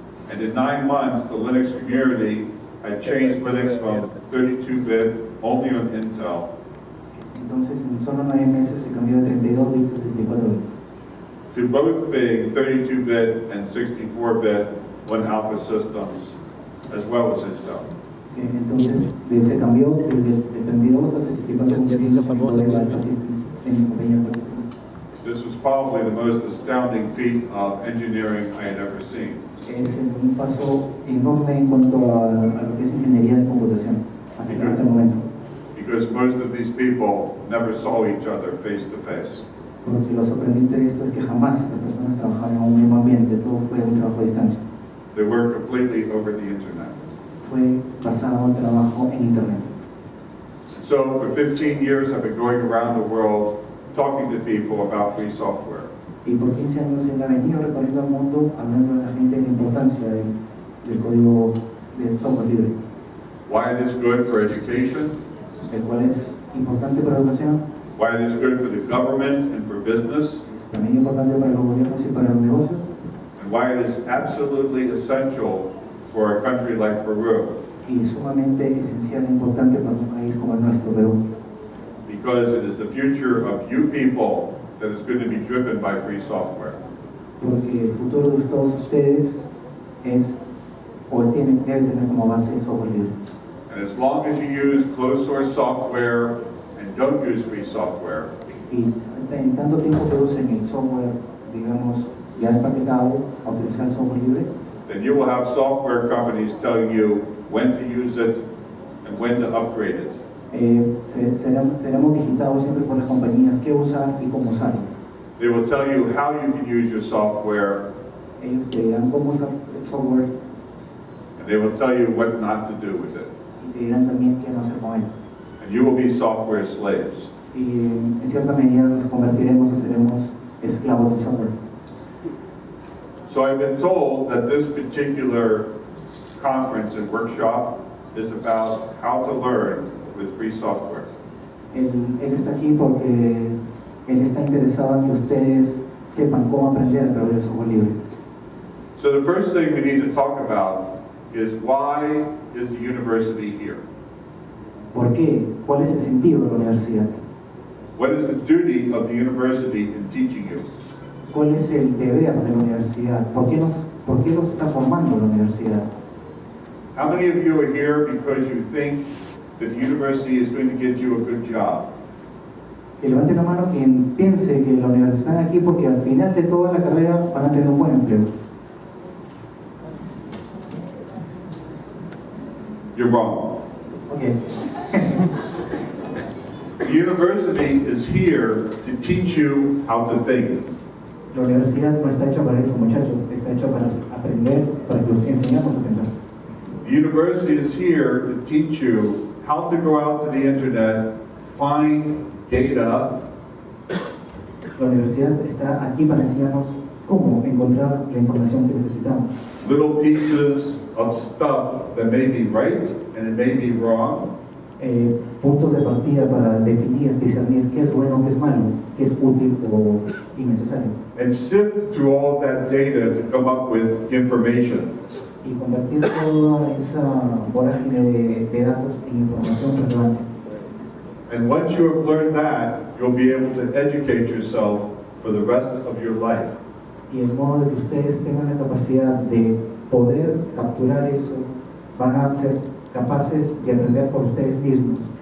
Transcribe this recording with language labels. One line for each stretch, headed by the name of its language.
English: And in 9 months, the Linux community had changed Linux from 32-bit only on Intel
Spanish: Entonces, en solo 9 meses se cambió de 32 bits a 64 bits.
English: to both being 32-bit and 64-bit on Alpha systems, as well as Intel.
Spanish: Entonces, se cambió desde 32 a 64 Ya se hizo famoso, en ¿no? Alpha System, en compañía Alpha System.
English: This was probably the most astounding feat of engineering I had ever seen.
Spanish: Es un paso enorme en cuanto a lo que es ingeniería de computación hasta este momento.
English: Because most of these people never saw each other face to face.
Spanish: Porque lo sorprendente de esto es que jamás las personas trabajaron en un mismo ambiente, todo fue un trabajo a distancia.
English: They worked completely over the internet.
Spanish: Fue basado el trabajo en Internet.
English: So for 15 years, I've been going around the world talking to people about free software.
Spanish: Y por 15 años él ha venido recorriendo el mundo hablando a la gente de la importancia del código del software libre,
English: Why it is good for education,
Spanish: el cual es importante para la educación,
English: why it is good for the government and for business,
Spanish: es también importante para los gobiernos y para los negocios,
English: and why it is absolutely essential for a country like Peru,
Spanish: y sumamente esencial e importante para un país como el nuestro, Perú,
English: because it is the future of you people that is going to be driven by free software.
Spanish: porque el futuro de todos ustedes es o debe tener como base software libre.
English: And as long as you use closed source software and don't use free software,
Spanish: Y en tanto tiempo que usen el software, digamos, ya empaquetado a utilizar el software libre,
English: then you will have software companies telling you when to use it and when to upgrade it.
Spanish: seremos digitados siempre por las compañías qué usar y cómo usarlo.
English: They will tell you how you can use your software,
Spanish: Ellos te dirán cómo usar el software
English: and they will tell you what not to do with it.
Spanish: y te dirán también qué no hacer con él.
English: And you will be software slaves.
Spanish: Y en cierta medida nos convertiremos y seremos esclavos del software.
English: So I've been told that this particular conference and workshop is about how to learn with free software.
Spanish: Él está aquí porque él está interesado en que ustedes sepan cómo aprender a través del software libre.
English: So the first thing we need to talk about is why is the university here?
Spanish: ¿Por qué? ¿Cuál es el sentido de la universidad?
English: What is the duty of the university in teaching you?
Spanish: ¿Cuál es el deber de la universidad? ¿Por qué nos está formando la universidad?
English: How many of you are here because you think that the university is going to get you a good job?
Spanish: Que levante la mano quien piense que la universidad está aquí porque al final de toda la carrera van a tener un buen empleo.
English: You're wrong. Okay. The university is here to teach you how to think.
Spanish: La universidad no está hecha para eso, muchachos, está hecha para aprender, para que los enseñamos a pensar.
English: The university is here to teach you how to go out to the internet, find data,
Spanish: La universidad está aquí para enseñarnos cómo encontrar la información que necesitamos.
English: little pieces of stuff that may be right and it may be wrong,
Spanish: Puntos de partida para definir, discernir qué es bueno, qué es malo, qué es útil o innecesario.
English: and sift through all of that data to come up with information.
Spanish: Y convertir toda esa vorágine de datos en información relevante.
English: And once you have learned that, you'll be able to educate yourself for the rest of your life.
Spanish: Y el modo de que ustedes tengan la capacidad de poder capturar eso, van a ser capaces de aprender por ustedes mismos.